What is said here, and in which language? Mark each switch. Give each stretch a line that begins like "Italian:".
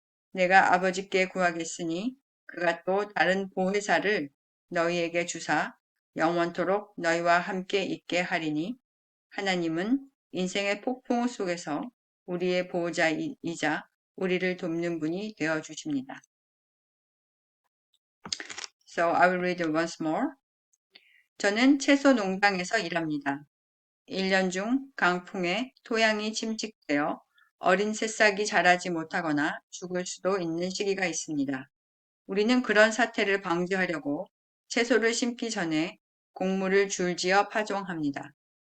Korean: 내가 아버지께 구하겠으니 그가 또 다른 보혜사를 너희에게 주사 영원토록 너희와 함께 있게 하리니 하나님은 인생의 폭풍 속에서 우리의 보호자이자 우리를 돕는 분이 되어 주십니다.
English: So I will read it once more.
Korean: 저는 채소 농장에서 일합니다. 1년 중 강풍에 토양이 침식되어 어린 새싹이 자라지 못하거나 죽을 수도 있는 시기가 있습니다. 우리는 그런 사태를 방지하려고 채소를 심기 전에 곡물을 줄지어 파종합니다.